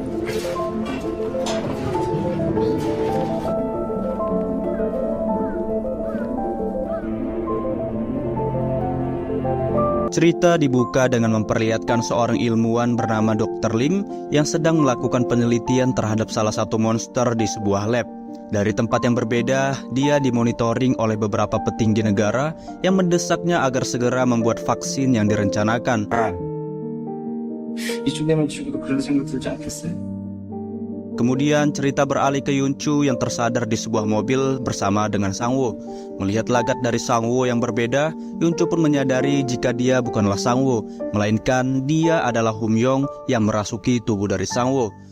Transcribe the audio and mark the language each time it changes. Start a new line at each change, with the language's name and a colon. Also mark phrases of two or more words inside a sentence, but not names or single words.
Indonesian: Cerita dibuka dengan memperlihatkan seorang ilmuwan bernama Dr. Lim yang sedang melakukan penelitian terhadap salah satu monster di sebuah lab. Dari tempat yang berbeda, dia dimonitoring oleh beberapa petinggi negara yang mendesaknya agar segera membuat vaksin yang direncanakan.
Korean: 이쯤 되면 지금도 그런 생각 들지 않겠어요?
Indonesian: Kemudian cerita beralih ke Yunchu yang tersadar di sebuah mobil bersama dengan Sangwoo. Melihat lagat dari Sangwoo yang berbeda, Yunchu pun menyadari jika dia bukanlah Sangwoo, melainkan dia adalah Humyong yang merasuki tubuh dari Sangwoo.